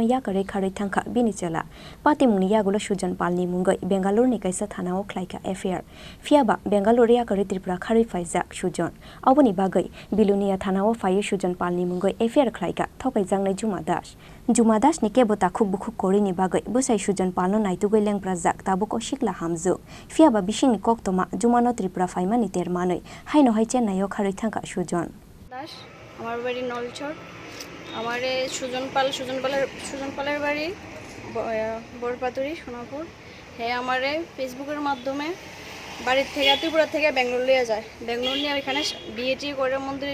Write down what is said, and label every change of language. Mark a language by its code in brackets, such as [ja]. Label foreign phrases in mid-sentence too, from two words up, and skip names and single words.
[trp] yakare khare thangka bini chala patimuni yagulo sujan palni mungoi Bengaluru ni kaisa thanao khlaika affair fia ba Bengaluru yakare tripura khare faijak sujan oboni bagai bilunia thanao fayu sujan palni mungoi affair khlaika thokai jangnai Juma Das ni kebo ta khuk bukhuk kori ni bagai busai sujan palno naitu goi leng prajak tabuk osikla hamju fia ba bishing ni koktoma jumano tripura faima ni termanoi haino hai chen nayo khari thangka sujan [bn] দাস আমার বাড়ি নলছড় আমারে সুজন পালের বাড়ি বড়পাতুরি সোনাপুর হ্যাঁ আমারে ফেসবুকের মাধ্যমে বাড়ির থেকে ত্রিপুরা থেকে ব্যাঙ্গালোর নিয়ে যায় ব্যাঙ্গালোর নিয়ে এখানে বিয়েটি করে মন্দিরে